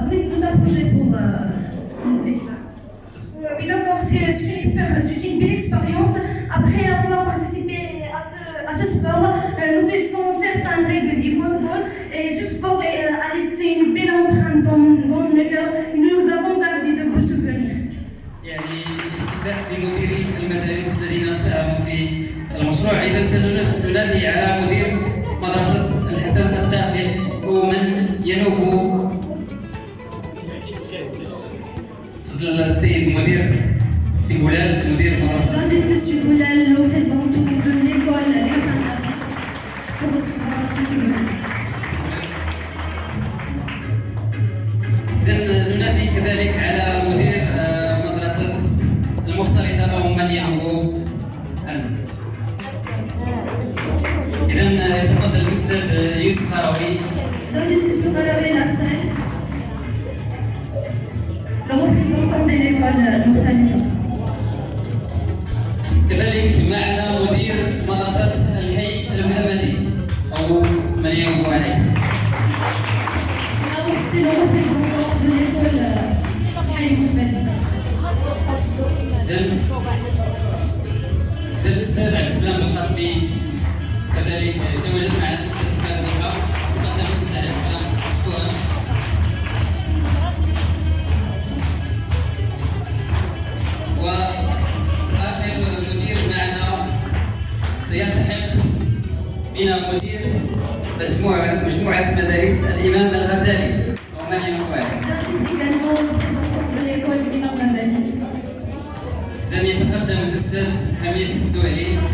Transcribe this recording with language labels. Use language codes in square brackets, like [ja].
[fr] Nous approcher pour l'expérience. Oui, d'accord, c'est une belle expérience. Après avoir participé à ce sport, nous connaissons certaines règles du football et ce sport a laissé une belle empreinte dans le cœur. Nous avons gardé de beaux souvenirs. [ar] يعني الاستفتاء بمديري المدارس الذين ساهموا في المشروع. إذا سننادي على مدير مدرسة الحسن الداخل ومن ينوب. تفضل السيد مدير السي بولال مدير المدرسة. [fr] J'invite Monsieur Boulal, le représentant de l'école Hassan Dakhil, pour recevoir un petit souvenir. [ar] إذا ننادي كذلك على مدير مدرسة المختلطة وهم من ينوبوا عنه. إذا يتفضل الأستاذ يوسف قروي. [fr] J'invite Monsieur Qarawi la scène, le représentant de l'école Mourtania. [ar] كذلك معنا مدير مدرسة الحي المحمدي أو من ينوب عليه. [fr] On a aussi le représentant de l'école Haï Mohamed. [ar] الأستاذ عبد السلام القاسمي كذلك يتواجد معنا الأستاذ فاطمة تقدم الأستاذ عبد السلام مشكورا. وآخر مدير معنا سيلتحق بنا مدير مجموعة مدارس الإمام الغزالي ومن ينوب. [fr] également le représentant de l'école Imam Ghazali. [ar] إذن يتقدم الأستاذ حميد الدولي.